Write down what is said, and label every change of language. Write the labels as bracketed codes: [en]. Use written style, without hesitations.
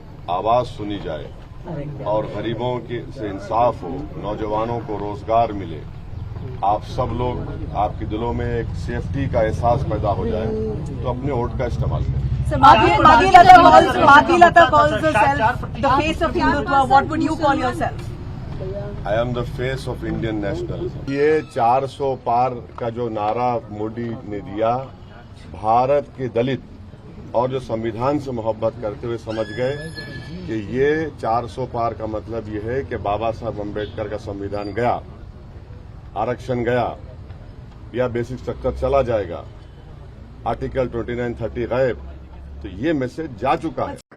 [hi] आवाज सुनी जाए और गरीबों से इंसाफ हो, नौजवानों को रोजगार मिले, आप सब लोग, आपके दिलों में एक सेफ्टी का एहसास पैदा हो जाए, तो अपने वोट का इस्तेमाल करें। [en] Madhvi Lata calls herself the face of Hindutva. What would you call yourself? I am the face of Indian nationalism. [hi] ये 400 पार का जो नारा मोदी ने दिया, भारत के दलित और जो संविधान से मोहब्बत करते हुए समझ गए कि ये 400 पार का मतलब ये है कि बाबा साहब अम्बेडकर का संविधान गया, आरक्षण गया, या बेसिक स्ट्रक्चर चला जाएगा, आर्टिकल 29-30 गायब। तो ये मैसेज जा चुका है।